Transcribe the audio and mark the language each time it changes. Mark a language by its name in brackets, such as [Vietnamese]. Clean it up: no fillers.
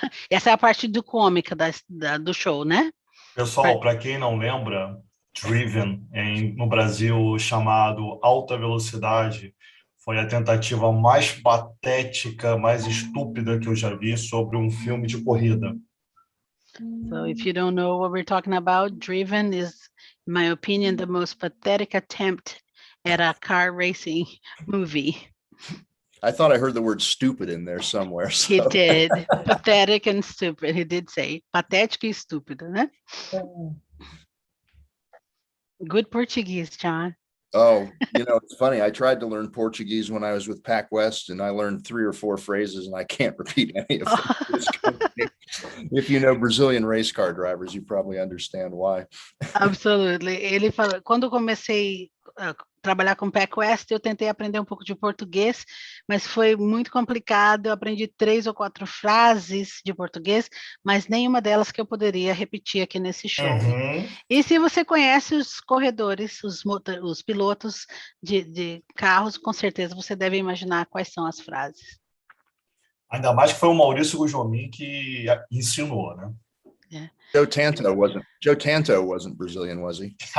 [Portuguese] Essa é a parte do cômica do show, né? Pessoal, para quem não lembra, Driven, no Brasil chamado Alta Velocidade, foi a tentativa mais patética, mais estúpida que eu já vi sobre um filme de corrida. [English] So if you don't know what we're talking about, Driven is, in my opinion, the most pathetic attempt at a car racing movie. I thought I heard the word stupid in there somewhere. So. He did. Pathetic and stupid. He did say [Portuguese] patético e estúpido, né? [English] Good Portuguese, John. Oh, it's funny. I tried to learn Portuguese when I was with PacWest, and I learned 3 or 4 phrases, and I can't repeat any of them. If you know Brazilian race car drivers, you probably understand why. Absolutely. [Portuguese] Ele falou, quando eu comecei a trabalhar com PacWest, eu tentei aprender um pouco de português, mas foi muito complicado. Eu aprendi 3 ou 4 frases de português, mas nenhuma delas que eu poderia repetir aqui nesse show. Uhum. E se você conhece os corredores, os pilotos de carros, com certeza você deve imaginar quais são as frases. Ainda mais que foi o Maurício Gujomin que ensinou, né? [English] Yeah. Joe Tanto wasn't Brazilian, was he?